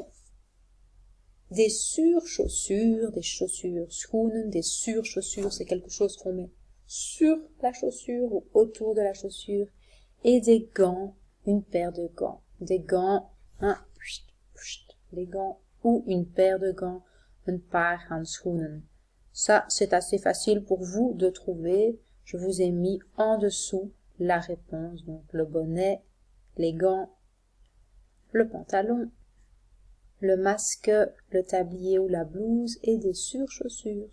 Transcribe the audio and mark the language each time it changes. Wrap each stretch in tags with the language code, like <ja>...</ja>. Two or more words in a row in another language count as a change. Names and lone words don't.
<fr>Des surchaussures, des chaussures schoenen, des surchaussures, c'est quelque chose qu'on met sur la chaussure ou autour de la chaussure, et des gants, une paire de gants. Des gants, les gants ou une paire de gants,</fr> <nl>een paar handschoenen.</nl> <fr>Ça, c'est assez facile pour vous de trouver. Je vous ai mis en dessous la réponse. Donc, le bonnet, les gants, le pantalon, le masque, le tablier ou la blouse et des surchaussures.</fr>